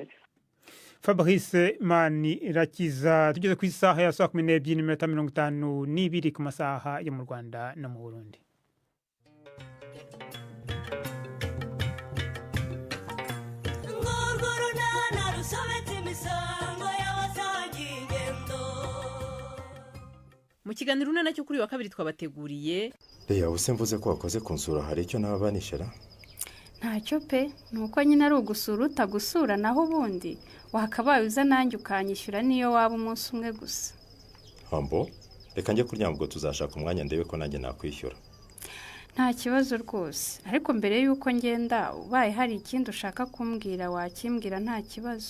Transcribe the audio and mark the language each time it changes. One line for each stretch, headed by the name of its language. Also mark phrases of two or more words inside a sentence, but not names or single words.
Kinyarwanda: Fabrice Manirakiza, tugeze ku isaha ya 12:52 ku masaha yo mu Rwanda no mu Burundi. Mu kiganiro nacyo kuri wa kabiri twabateguriye. Reya use mvuze ko wakoze kunsura, hari icyo nababanishira? Ntacyo pe, nuko nyine ari ugusura utagusura, naho ubundi wakabaye uza nanjye ukanyishyura niyo waba umunsi umwe gusa. Hambo, reka njye kuryama ubwo tuzashaka umwanya ndebe ko nanjye nakwishyura. Nta kibazo rwose, ariko mbere y'uko ngenda ubaye hari ikindi ushaka kumbwira wakimbwira nta kibazo.